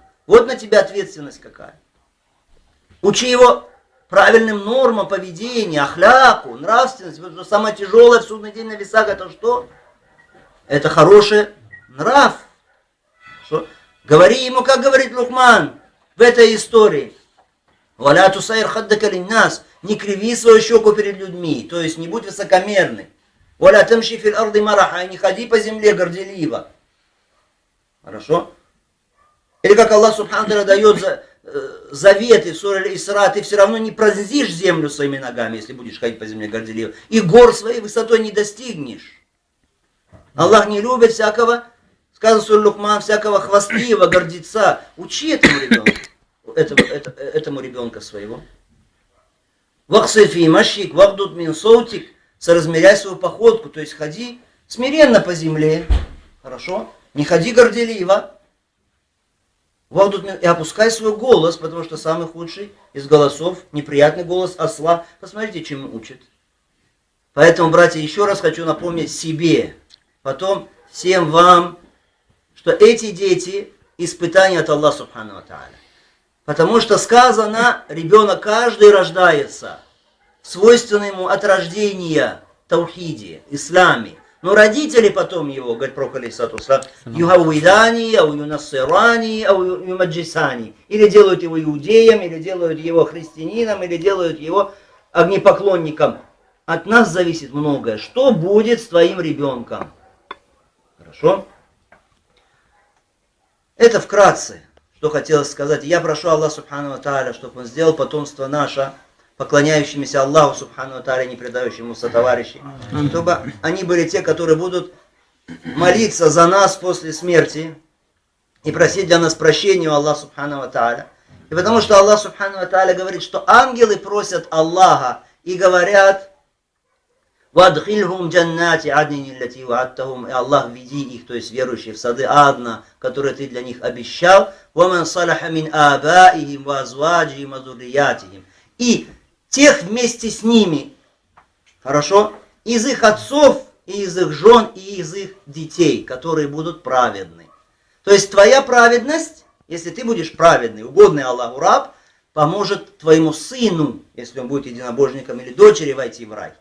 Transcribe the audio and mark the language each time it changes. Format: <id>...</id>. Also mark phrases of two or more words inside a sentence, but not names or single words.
<ru>Вот на тебя ответственность какая. Учи его правильным нормам поведения, ахляку, нравственности. Вот что самое тяжелое в судный день на весах, это что? Это хороший нрав. Что? Говори ему, как говорит Лухман в этой истории.</ru> <ar>«ولا تصعر خدك للناس».</ar> <ru>Не криви свою щеку перед людьми, то есть не будь высокомерный.</ru> <ar>«ولا تمش في الأرض مرحا».</ar> <ru>Не ходи по земле горделиво. Хорошо? Или как Аллах</ru> <ar>سبحانه وتعالى</ar> <ru>дает заветы в суре Исра, ты все равно не пронзишь землю своими ногами, если будешь ходить по земле горделиво. И гор своей высотой не достигнешь. Аллах не любит всякого, сказано в суре Лукман, всякого хвастливого, гордеца. Учи этому ребенку, этому ребенка своего.</ru> <ar>واقصد في مشيك واغضض من صوتك,</ar> <ru>соразмеряй свою походку, то есть ходи смиренно по земле. Хорошо? Не ходи горделиво. И опускай свой голос, потому что самый худший из голосов, неприятный голос осла. Посмотрите, чему учат. Поэтому, братья, еще раз хочу напомнить себе, потом всем вам, что эти дети испытания от Аллаха</ru> <ar>سبحانه وتعالى.</ar> <ru>Потому что сказано, ребенок каждый рождается в свойственном ему от рождения таухиде, исламе. Но родители потом его, говорит пророк</ru> <ar>عليه الصلاة والسلام, يهودانه أو ينصرانه أو يمجسانه.</ar> <ru>Или делают его иудеем, или делают его христианином, или делают его огнепоклонником. От нас зависит многое. Что будет с твоим ребенком? Хорошо? Это вкратце, что хотелось сказать. Я прошу Аллаха</ru> <ar>سبحانه وتعالى,</ar> <ru>чтобы Он сделал потомство наше, поклоняющимися Аллаху</ru> <ar>سبحانه وتعالى,</ar> <ru>не предающему сотоварищей, чтобы они были те, которые будут молиться за нас после смерти, и просить для нас прощения у Аллаха</ru> <ar>سبحانه وتعالى.</ar> <ru>И потому что Аллах</ru> <ar>سبحانه وتعالى</ar> <ru>говорит, что ангелы просят Аллаха и говорят:</ru> <ar>«وأدخلهم جنات عدن التي وعدتهم».</ar> <ru>И Аллах, веди их, то есть верующих, в сады Адна, которые ты для них обещал.</ru> <ar>«ومن صلح من آبائهم وأزواجهم وذرياتهم».</ar> <ru>И тех вместе с ними, хорошо, из их отцов, и из их жен, и из их детей, которые будут праведны. То есть твоя праведность, если ты будешь праведный, угодный Аллаху раб, поможет твоему сыну, если он будет единобожником, или дочери войти в рай.</ru>